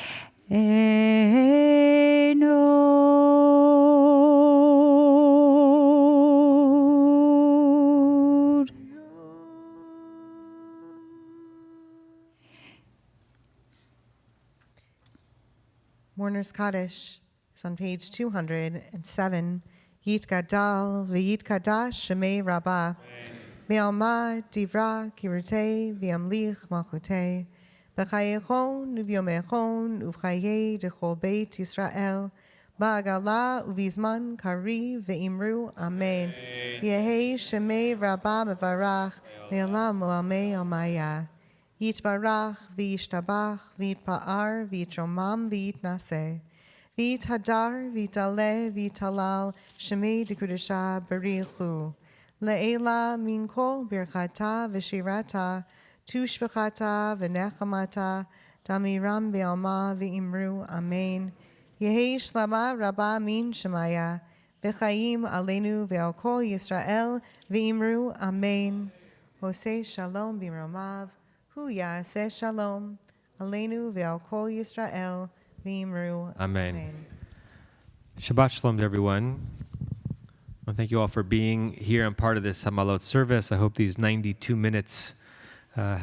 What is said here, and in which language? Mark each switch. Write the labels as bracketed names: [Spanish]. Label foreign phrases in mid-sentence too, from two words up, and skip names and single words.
[English] Enod. Mourner's Kaddish is on page 207. [Aramaic] יתגדל ויתקדש שמיה רבא. בעלמא די ברא כרעותיה וימליך מלכותיה. בחייכון וביומיכון ובחיי דכל בית ישראל. בעגלא ובזמן קריב ואמרו אמן. יהא שמיה רבא מברך לעלם ולעלמי עלמיא. יתברך וישתבח ויתפאר ויתרומם ויתנשא. ויתהדר ויתעלה ויתהלל שמיה דקודשא בריך הוא. לעילא מן כל ברכתא ושירתא תשבחתא ונחמתא דאמירן בעלמא ואמרו אמן. יהא שלמא רבא מן שמיא וחיים עלינו ועל כל ישראל ואמרו אמן. [Hebrew] עושה שלום במרומיו הוא יעשה שלום עלינו ועל כל ישראל ואמרו אמן. שבת שלום [English] to everyone. Well, thank you all for being here and part of this Hama'alot service. I hope these 92 minutes